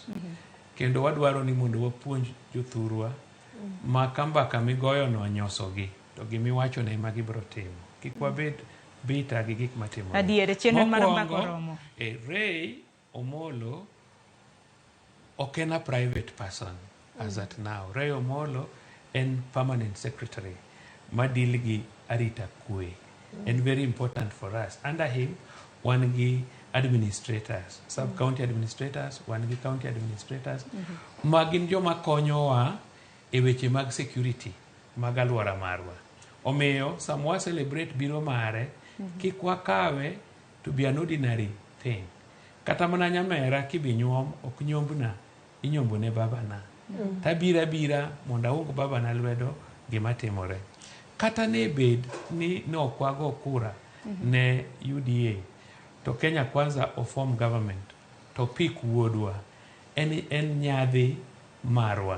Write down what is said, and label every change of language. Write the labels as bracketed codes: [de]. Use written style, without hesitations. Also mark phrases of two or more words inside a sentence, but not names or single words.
[luo] Kendo wadwaro ni mondo wapuonj jothurwa ma ka mbaka migoyo no nyosogi, to gimiwacho ne ma gibro timo. Kik wabed bitter gi gik matimo. Adiere chenro mar mbaka romo. Ray Omolo ok en [en] a private person as at now. [luo] Ray Omolo en [en] permanent secretary [luo] ma deal gi arita kwe. [en] And very important for us. Under him, [luo] wan gi administrators, [en] sub-county administrators, [luo] wan gi [en] county administrators, [luo] magin joma konyowa e weche mag security, mag alwora marwa. Omiyo, samwa celebrate biro mare, kik wakawe [en] to be an ordinary thing. [luo] Kata mana nyamera kibi nyuom, ok nyombna, inyombo ne babana. Tabira monda ung babana lwedo gima timore. Kata ne bed ni okwago kura ne UDA, to Kenya Kwanza o [en] form government, to pick [luo] wuodwa, en nyadhi marwa.